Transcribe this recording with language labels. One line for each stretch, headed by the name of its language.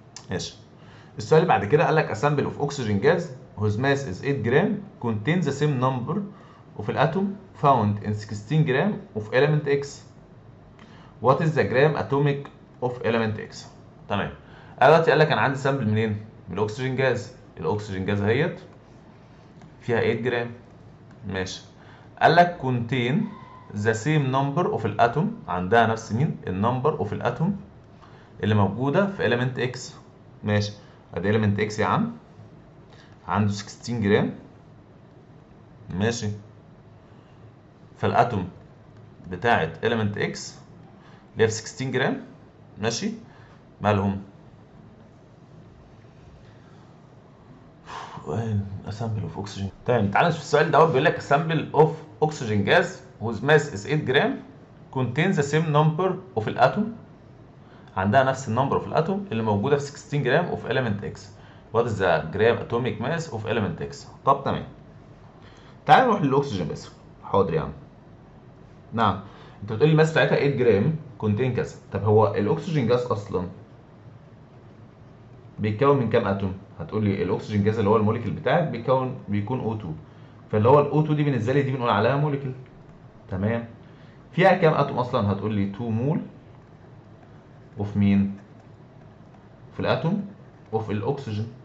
Arabic: ماشي، السؤال اللي بعد كده قال لك
English: a sample of oxygen gas whose mass is 8 gram contains the same number of atom found in 16 gram of element X. What is the gram atomic of element X؟
Arabic: تمام، انا دلوقتي قال لك انا عندي سامبل منين؟ من الاكسجين جاز. الاكسجين جاز اهيت فيها 8 جرام. ماشي، قال لك
English: contain the same number of
Arabic: الاتوم، عندها نفس مين؟ النمبر اوف الاتوم اللي موجوده في element X. ماشي، ادي element X يا عم عنده 16 جرام. ماشي، فالاتوم بتاعت element X اللي هي في 16 جرام ماشي مالهم؟ سامبل اوف اوكسجين. تمام، تعالى نشوف السؤال دوت. بيقول لك سامبل اوف اوكسجين جاز
English: whose mass is 8
Arabic: جرام
English: contains the same number of
Arabic: الاتوم، عندها نفس النمبر اوف الاتوم اللي موجوده في 16 جرام اوف element X.
English: What is the gram atomic mass of element X؟
Arabic: طب تمام، تعالى نروح للاكسجين بس. حاضر يا عم. نعم، انت بتقول لي الماس بتاعتها 8 جرام كونتين كذا. طب هو الاكسجين جاز اصلا بيتكون من كام اتوم؟ هتقول لي الاكسجين جاز اللي هو الموليكيول بتاعك بيكون O2، فاللي هو ال O2 دي بالنسبه لي دي بنقول عليها موليكيول. تمام، فيها كام اتوم اصلا؟ هتقول لي 2 مول اوف مين؟ في الاتوم اوف الاكسجين.